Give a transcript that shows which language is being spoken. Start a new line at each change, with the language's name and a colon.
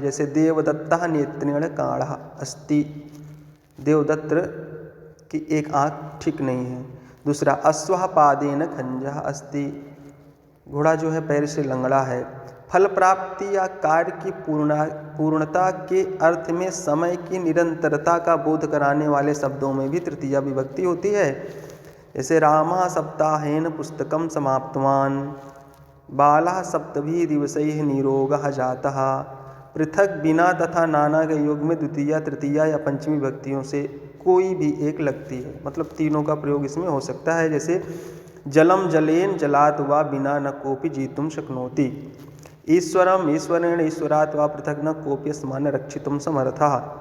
Hindi: जैसे
Sanskrit: देवदत्तः नेत्रेण काणः अस्ति,
Hindi: देवदत्त की एक आँख ठीक नहीं है। दूसरा
Sanskrit: अश्वः पादेन खंजः अस्ति,
Hindi: घोड़ा जो है पैर से लंगड़ा है। फल प्राप्ति या कार्य की पूर्णता के अर्थ में समय की निरंतरता का बोध कराने वाले शब्दों में भी तृतीया विभक्ति होती है।
Sanskrit: जैसे रामः सप्ताहेन पुस्तकं समाप्तवान्, बालः सप्तभिः दिवसैः निरोगः जातः।
Hindi: पृथक, बिना तथा नाना के योग में द्वितीया, तृतीया या पंचमी विभक्तियों से कोई भी एक लगती है, मतलब तीनों का प्रयोग इसमें हो सकता है।
Sanskrit: जैसे जलम जलेन जलात् वा बिना न कोपि जीतुं शक्नोति। ईश्वरम ईश्वरेण ईश्वरात् वा पृथक न कोपि अस्मान् रक्षितुं समर्थः।